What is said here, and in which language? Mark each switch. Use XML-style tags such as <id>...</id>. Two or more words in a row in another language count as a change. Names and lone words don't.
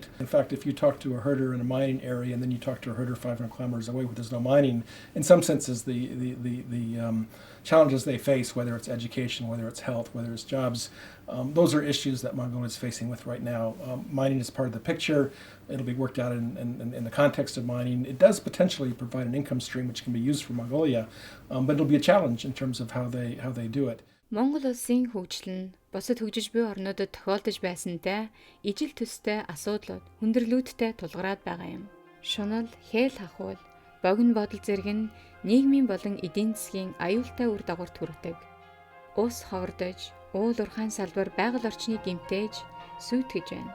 <en>In fact, if you talk to a herder in a mining area and then you talk to a herder 500 kilometers away where there's no mining, in some senses the challenges they face, whether it's education, whether it's health, whether it's jobs, those are issues that Mongolia is facing with right now. Mining is part of the picture. It'll be worked out in the context of mining. It does potentially provide an income stream which can be used for Mongolia, but it'll be a challenge in terms of how they do it.</en> <mn>Монгол улсын хөгжил нь бусад хөгжиж буй орнуудад тохиолдож байсантай ижил төстэй асуудлууд хүндрэлүүдтэй тулгараад байгаа юм. Шунал, хэл хахуул, богино бодол зэрэг нь нийгмийн болон эдийн засгийн аюултай үр дагавар төрөгдөг. Ус ховордож, уул уурхайн салбар байгаль орчныг гэмтээж, сүйтгэж байна.</mn>